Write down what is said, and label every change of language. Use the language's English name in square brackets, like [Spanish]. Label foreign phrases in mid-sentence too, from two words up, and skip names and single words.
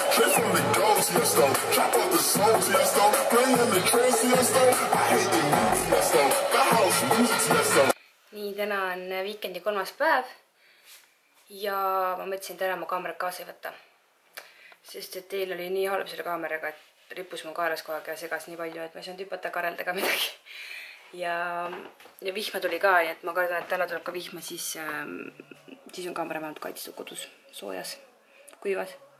[English] Life on the go, Tiesto. Chop up the soul, Tiesto. Playing the trance, Tiesto. I hate the new Tiesto. The house music, Tiesto. [Estonian] Nii, täna on weekendi 3. päev ja ma mõtlesin täna mu kaamerat kaasa võtta, sest et teil oli nii halb selle kaameraga, et rippus mu kaelas kogu aeg ja segas nii palju, et ma ei saanud hüpata kareldaga midagi. Ja vihma tuli ka, et ma kardan, et täna tuleb ka vihma, siis on kaamera vähemalt kaitstud kodus soojas, kuivas.